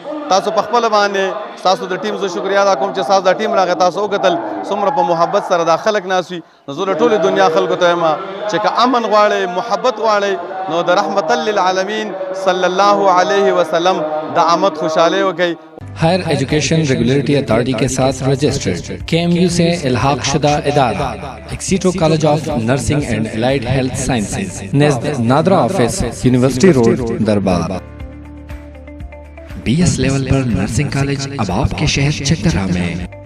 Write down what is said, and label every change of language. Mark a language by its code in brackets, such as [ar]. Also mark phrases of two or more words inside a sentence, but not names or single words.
[ps] تاسو په خپله باندې ستاسو د ټیم زه شکریا ادا کوم چې ستاسو دا ټیم راغی، تاسو وکتل څومره په محبت سره دا خلک ناست وي. نو زه د ټولې دنیا خلکو ته یم چې که امن غواړئ، محبت غواړئ نو د رحمت للعالمین صلی الله علیه وسلم د آمد خوشحالۍ وکړئ. [ur] ہائر ایجوکیشن ریگولیٹری اتھارٹی کے ساتھ رجسٹرڈ KMU سے الحاق شدہ ادارہ ایکسیٹو کالج آف نرسنگ اینڈ الائیڈ ہیلتھ سائنسز نزد نادرا آفس یونیورسٹی روڈ دربار. BS لیول پر [en] nursing college [ur] اب آپ کے شہر چترا میں.